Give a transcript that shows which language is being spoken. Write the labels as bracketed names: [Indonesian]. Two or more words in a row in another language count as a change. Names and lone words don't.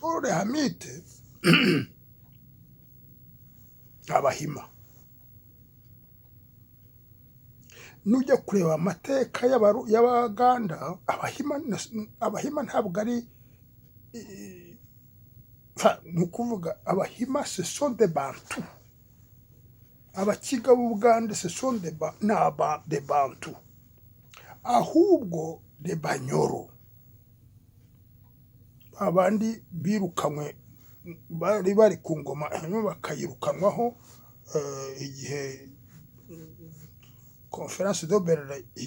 [Kinyarwanda] Lehamite abahima. Nujya kureba amateka y'Abaganda, abahima ntabwo ari ni ukuvuga abahima [French] ce sont des bantu. [Kinyarwanda] Abakiga b'Ubugande [French] ce sont des bantu. [Kinyarwanda] Ahubwo de banyoro abandi birukanywe bari ku ngoma hanyuma bakayirukanwaho igihe [French] conference de Berlin